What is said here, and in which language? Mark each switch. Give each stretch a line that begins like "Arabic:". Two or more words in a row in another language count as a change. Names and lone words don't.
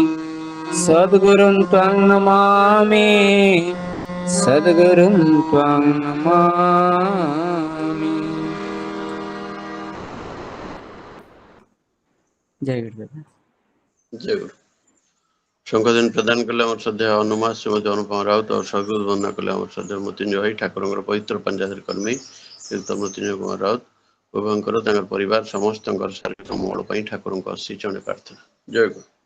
Sanskrit: सद्गुरुं त्वं नमामि। सद्गुरुं त्वं नमामि।
Odia: ଜୟ ଗୁରୁଦେବ। ଜୟ ଗୁରୁ। ଶଙ୍ଖଦାନ ପ୍ରଦାନ କଲେ ଆମ ଶ୍ରଦ୍ଧେୟ ହନୁମା ଶ୍ରୀମତୀ ଅନୁପମା ରାଉତ ଔର ସଦ୍‌ଗୁରୁ ବନ୍ଦନା କଲେ ଆମ ଶ୍ରଦ୍ଧେୟ ମୃତ୍ୟୁଞ୍ଜୟ ଭାଇ ଠାକୁର ପବିତ୍ର ପଞ୍ଚାୟତ କର୍ମୀ ଶ୍ରୀଯୁକ୍ତ ମୃତ୍ୟୁଞ୍ଜୟ କୁମାର ରାଉତ ଉଭୟଙ୍କର ପରିବାର ସମସ୍ତ ଶାରୀରିକ ମଙ୍ଗଳ ଠାକୁର ଶ୍ରୀଚରଣ ପ୍ରାର୍ଥନା। ଜୟ ଗୁରୁ।